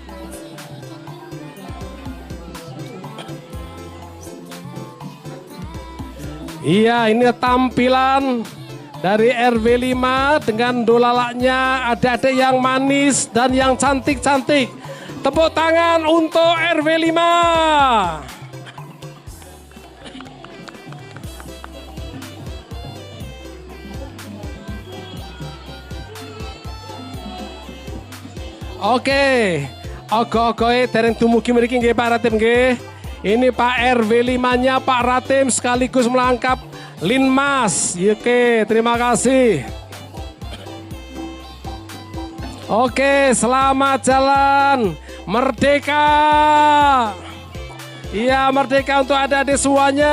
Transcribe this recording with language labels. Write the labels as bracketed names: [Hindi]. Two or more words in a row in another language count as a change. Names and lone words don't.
[Indonesian] Iya, ini tampilan dari RW 5 dengan dolalaknya, adik-adik yang manis dan yang cantik-cantik. Tepuk tangan untuk RW 5. Oke, [Javanese] ogo-ogoe dereng dumugi mriki nggih Pak Ratim nggih. [Indonesian] Ini Pak RW 5-nya Pak Ratim sekaligus melangkap Linmas. Oke, terima kasih. Oke, selamat jalan. Merdeka. Iya, merdeka untuk adik-adik semuanya.